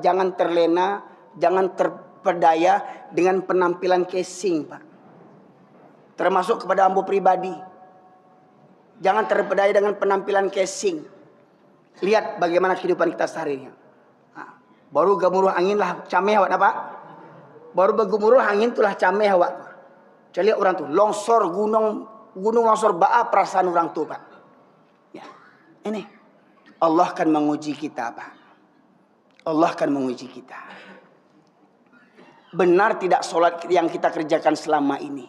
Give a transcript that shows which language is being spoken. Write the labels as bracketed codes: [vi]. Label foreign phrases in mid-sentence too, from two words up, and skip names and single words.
[id] Jangan terlena, jangan terpedaya dengan penampilan casing Pak. Termasuk kepada ambo pribadi. Jangan terpedaya dengan penampilan casing. Lihat bagaimana kehidupan kita sehari-hari. [min] Baru gemuruh angin lah cameh awak Pak. Baru bergemuruh angin itulah cameh awak. Jadi orang tuh longsor gunung longsor baa perasaan orang tuh Pak. [id] Ya. Ini Allah akan menguji kita Pak. Allah akan menguji kita. Benar tidak solat yang kita kerjakan selama ini?